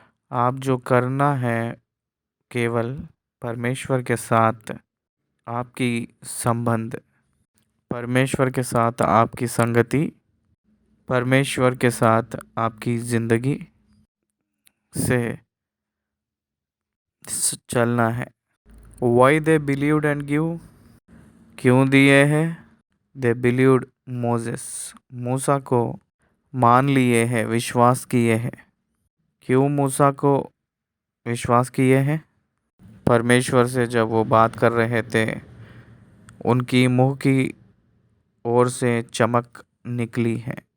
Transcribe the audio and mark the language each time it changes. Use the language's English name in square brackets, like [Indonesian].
[Hindi] आप जो करना है केवल परमेश्वर के साथ आपकी संबंध, परमेश्वर के साथ आपकी संगति, परमेश्वर के साथ आपकी ज़िंदगी से चलना है। [English] Why they believed and give? [Hindi] क्यों दिए हैं? [English] They believed Moses. [Hindi] मूसा को मान लिए हैं, विश्वास किए हैं। क्यों मूसा को विश्वास किए हैं? परमेश्वर से जब वो बात कर रहे थे, उनकी मुंह की ओर से चमक निकली है।